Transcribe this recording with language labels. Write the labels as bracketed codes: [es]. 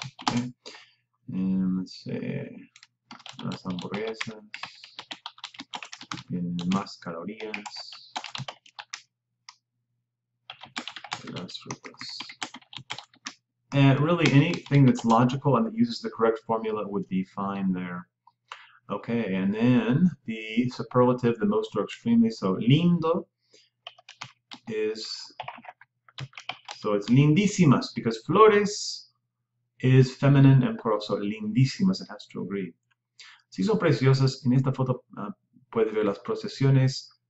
[en] Okay. Let's say [es] las hamburguesas tienen más calorías que las frutas. [en] And really anything that's logical and that uses the correct formula would be fine there. Okay, and then the superlative, the most or extremely, so lindo is, so it's [es] lindísimas, [en] because flores is feminine and plural, so lindísimas, it has to agree. [es] Si son preciosas, en esta foto puede ver las procesiones.